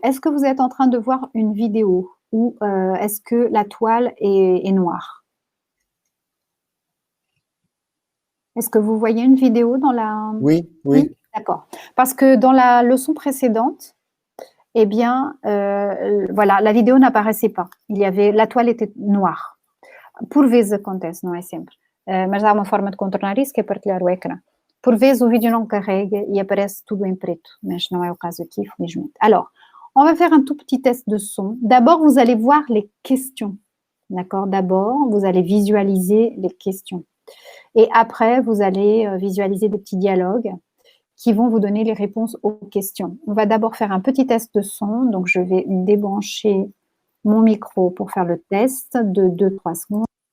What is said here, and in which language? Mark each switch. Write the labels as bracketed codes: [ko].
[fr] Est-ce que vous êtes en train de voir une vidéo ou est-ce que la toile est noire? Est-ce que vous voyez une vidéo dans la... Oui. D'accord. Parce que dans la leçon précédente, eh bien, voilà, la vidéo n'apparaissait pas. La toile était noire. [pt] Por vezes acontece, não é sempre. Mas há uma forma de contornar isso, que é partilhar o ecrã. Por vezes o vídeo não carrega e aparece tudo em preto, mas não é o caso aqui, felizmente. [fr] Alors, on va faire un tout petit test de son. D'abord, vous allez voir les questions. D'accord? D'abord, vous allez visualiser les questions. Et après, vous allez visualiser des petits dialogues qui vont vous donner les réponses aux questions. On va d'abord faire un petit test de son. Donc, je vais débrancher mon micro pour faire le test de 2-3 secondes.